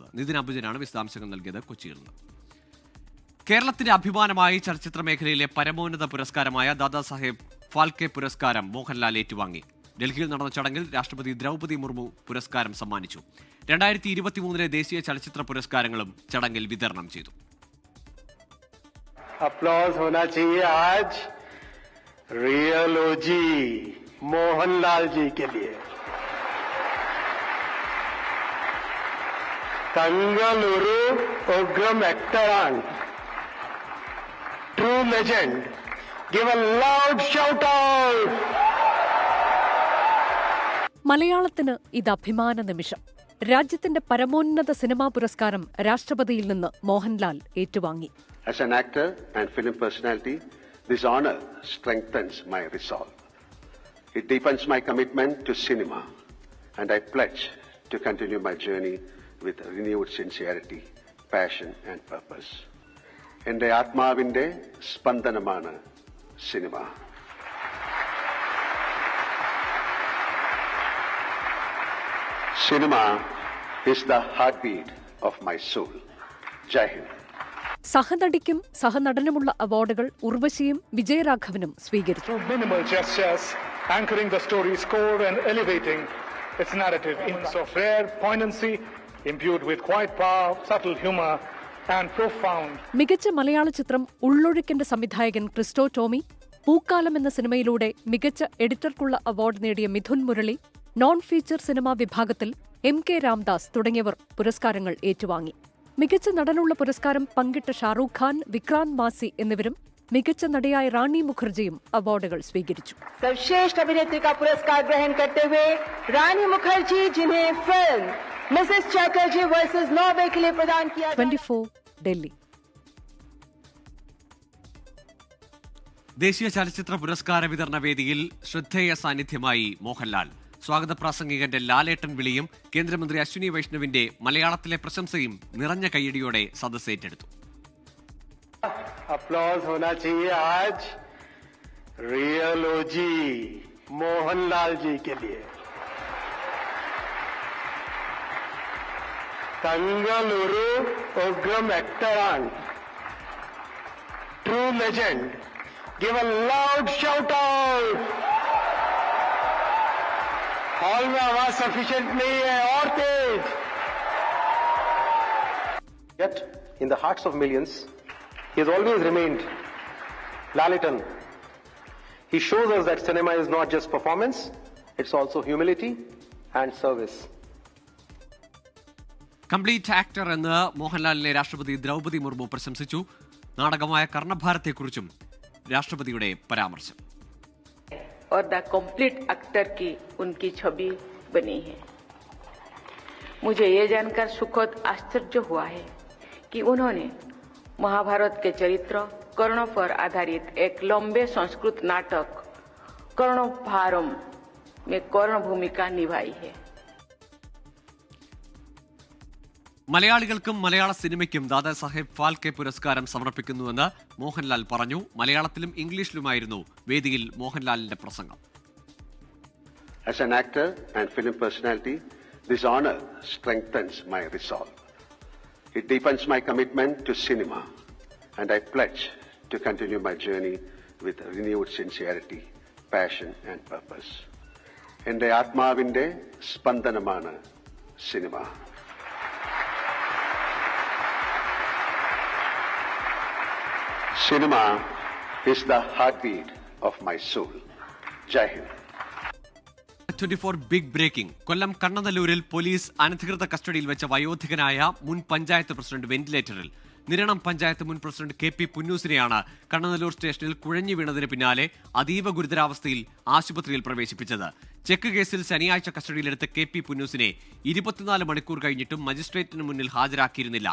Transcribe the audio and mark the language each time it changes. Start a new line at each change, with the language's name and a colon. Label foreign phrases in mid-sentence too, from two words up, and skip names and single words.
Malayalam: നിതിൻ അംബുജനാണ് വിശദാംശങ്ങൾ നൽകിയത് കൊച്ചിയിൽ നിന്ന്. കേരളത്തിന്റെ അഭിമാനമായി ചലച്ചിത്ര മേഖലയിലെ പരമോന്നത പുരസ്കാരമായ ദാദാസാഹേബ് ഫാൽക്കെ പുരസ്കാരം മോഹൻലാൽ ഏറ്റുവാങ്ങി. ഡൽഹിയിൽ നടന്ന ചടങ്ങിൽ രാഷ്ട്രപതി ദ്രൗപദി മുർമു പുരസ്കാരം സമ്മാനിച്ചു. 2023 ദേശീയ ചലച്ചിത്ര പുരസ്കാരങ്ങളും ചടങ്ങിൽ വിതരണം ചെയ്തു.
Hindi: applause होना चाहिए आज
English: real OG
Hindi: मोहनलाल जी के लिए. Tangaluru Ogram Actoran,
English: true legend. Give a loud shout out.
Malayalam: മലയാളത്തിന് ഇത് അഭിമാന നിമിഷം. രാജ്യത്തിന്റെ പരമോന്നത സിനിമാ പുരസ്കാരം രാഷ്ട്രപതിയിൽ നിന്ന് മോഹൻലാൽ ഏറ്റുവാങ്ങി.
English: As an actor and film personality, this honor strengthens my resolve. It deepens my commitment to cinema, and I pledge to continue my journey with renewed sincerity, passion and purpose.
Malayalam: എന്റെ ആത്മാവിന്റെ സ്പന്ദനമാണ് cinema.
English: Cinema is the heartbeat of my soul.
Hindi: जय हिंद.
Malayalam: സഹനടിക്കും സഹനടനുമുള്ള അവാർഡുകൾ ഉർവശിയും വിജയരാഘവനും സ്വീകരിച്ചു.
English: Minimal gestures anchoring the story's core and elevating its narrative in of rare poignancy imbued with quiet power, subtle humor and profound.
Malayalam: മികച്ച മലയാള ചിത്രം ഉള്ളൊഴുക്കിന്റെ സംവിധായകൻ ക്രിസ്റ്റോ ടോമി, പൂക്കാലം എന്ന സിനിമയിലൂടെ മികച്ച എഡിറ്റർക്കുള്ള അവാർഡ് നേടിയ മിഥുൻ മുരളി,
English: non feature
Malayalam: സിനിമാ വിഭാഗത്തിൽ MK രാംദാസ് തുടങ്ങിയവർ പുരസ്കാരങ്ങൾ ഏറ്റുവാങ്ങി. മികച്ച നടനുള്ള പുരസ്കാരം പങ്കിട്ട ഷാറൂഖ് ഖാൻ, വിക്രാന്ത് മാസി എന്നിവരും മികച്ച നടിയായ റാണി മുഖർജിയും അവാർഡുകൾ സ്വീകരിച്ചു.
Hindi: सर्वश्रेष्ठ अभिनेत्री का पुरस्कार ग्रहण करते हुए रानी मुखर्जी, जिन्हें फिल्म मिसेस चैटर्जी वर्सेस नॉर्वे के लिए प्रदान किया.
Malayalam: 24 ഡൽഹി. ദേശീയ ചലച്ചിത്ര പുരസ്കാര വിതരണ വേദിയിൽ ശ്രദ്ധേയ സാന്നിധ്യമായി മോഹൻലാൽ. സ്വാഗത പ്രാസംഗികന്റെ ലാലേട്ടൻ വിളിയും കേന്ദ്രമന്ത്രി അശ്വിനി വൈഷ്ണവിന്റെ മലയാളത്തിലെ പ്രശംസയും നിറഞ്ഞ കയ്യടിയോടെ സദസ്സ് ഏറ്റെടുത്തു.
Hindi: अप्लॉज होना चाहिए आज
English: real OG
Hindi: मोहनलाल जी के लिए. तंगलुरु उग्रम एक्टरान,
English: true legend. give a loud shout out.
Hindi: हॉल में आवाज सफिशिएंट नहीं है, और तेज.
English: Yet in the hearts of millions, he has always remained Lalitan. He shows us that cinema is not just performance, it's also humility and service. complete actor
Malayalam: എന്ന് മോഹൻലാലിനെ രാഷ്ട്രപതി ദ്രൗപദി മുർമു പ്രശംസിച്ചു. നാടകമായ കർണഭാരത്തെക്കുറിച്ചും രാഷ്ട്രപതിയുടെ പരാമർശം.
Hindi: और
English: the complete actor
Hindi: की उनकी छवि बनी है. मुझे ये जानकर सुखद आश्चर्य हुआ है कि उन्होंने महाभारत के चरित्र कर्ण पर आधारित एक लंबे संस्कृत नाटक कर्णभारम में कर्ण भूमिका निभाई है.
Malayalam: മലയാളികൾക്കും മലയാള സിനിമയ്ക്കും ദാദാ സാഹേബ് ഫാൽക്കെ പുരസ്കാരം സമർപ്പിക്കുന്നുവെന്ന് മോഹൻലാൽ പറഞ്ഞു. മലയാളത്തിലും ഇംഗ്ലീഷിലുമായിരുന്നു വേദിയിൽ മോഹൻലാലിന്റെ പ്രസംഗം.
English: As an actor and film personality, this honor strengthens my resolve. It deepens my commitment to cinema, and I pledge to continue my journey with renewed sincerity, passion and purpose.
Malayalam: എന്റെ ആത്മാവിന്റെ സ്പന്ദനമാണ് cinema.
English: Cinema is the heartbeat of my soul.
Hindi: जय हिंद.
Malayalam: 24
English: big breaking.
Malayalam: കൊല്ലം കണ്ണനല്ലൂരിൽ പോലീസ് അനധികൃത കസ്റ്റഡിയിൽ വെച്ച വയോധികനായ മുൻ പഞ്ചായത്ത് പ്രസിഡന്റ് വെന്റിലേറ്ററിൽ. നിരണം പഞ്ചായത്ത് മുൻ പ്രസിഡന്റ് KP പുന്നൂസിനെയാണ് കണ്ണനല്ലൂർ സ്റ്റേഷനിൽ കുഴഞ്ഞു വീണതിന് പിന്നാലെ അതീവ ഗുരുതരാവസ്ഥയിൽ ആശുപത്രിയിൽ പ്രവേശിപ്പിച്ചത്. ചെക്ക് കേസിൽ ശനിയാഴ്ച കസ്റ്റഡിയിലെടുത്ത KP പുന്നൂസിനെ 24 മണിക്കൂർ കഴിഞ്ഞിട്ടും മജിസ്ട്രേറ്റിന് മുന്നിൽ ഹാജരാക്കിയിരുന്നില്ല.